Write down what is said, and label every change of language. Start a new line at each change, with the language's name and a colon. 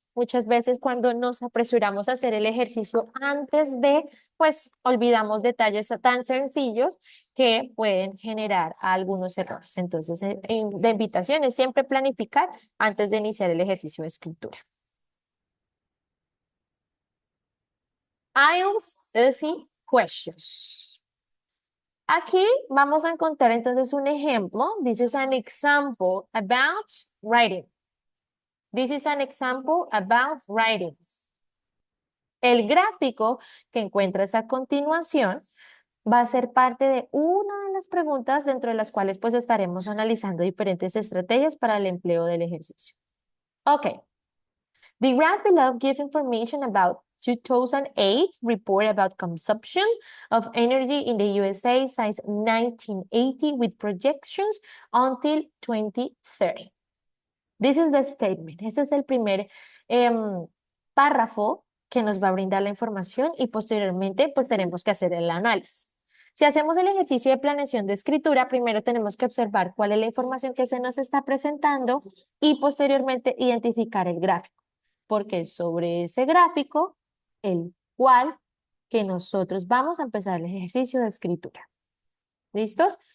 Spanish: Muchas veces cuando nos apresuramos a hacer el ejercicio antes de, pues olvidamos detalles tan sencillos que pueden generar algunos errores. Entonces, la invitación es siempre planificar antes de iniciar el ejercicio de escritura.
English: IELTS, easy questions.
Spanish: Aquí vamos a encontrar entonces un ejemplo.
English: This is an example about writing. This is an example about writing.
Spanish: El gráfico que encuentras a continuación va a ser parte de una de las preguntas dentro de las cuales pues estaremos analizando diferentes estrategias para el empleo del ejercicio. Ok.
English: The graph below gives information about 2008 report about consumption of energy in the USA since 1980 with projections until 2030. This is the statement.
Spanish: Este es el primer párrafo que nos va a brindar la información y posteriormente pues tenemos que hacer el análisis. Si hacemos el ejercicio de planeación de escritura, primero tenemos que observar cuál es la información que se nos está presentando y posteriormente identificar el gráfico porque es sobre ese gráfico el cual que nosotros vamos a empezar el ejercicio de escritura. ¿Listos?